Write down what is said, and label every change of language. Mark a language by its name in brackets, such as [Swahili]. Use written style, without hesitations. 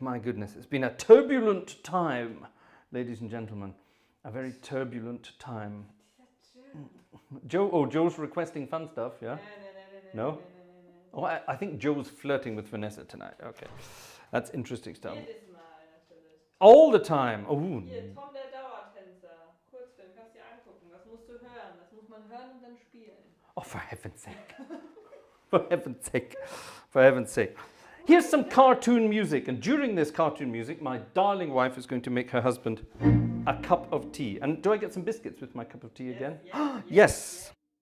[English] My goodness, it's been a turbulent time, ladies and gentlemen, a very turbulent time. Joe's requesting fun stuff, yeah? No? Oh, I think Joe's flirting with Vanessa tonight. Okay, that's interesting stuff. [German] Jedes Mal natürlich. [English] All the time. Oh, [German] Hier, Tom der Dauertänzer. Kurzfilm, kannst du dir angucken. Das musst du hören. Das muss man hören und dann spielen. [English] oh, for heaven's sake. For heaven's sake. For heaven's sake. Here's some cartoon music, and during this cartoon music, my darling wife is going to make her husband a cup of tea. And do I get some biscuits with my cup of tea again? Yes.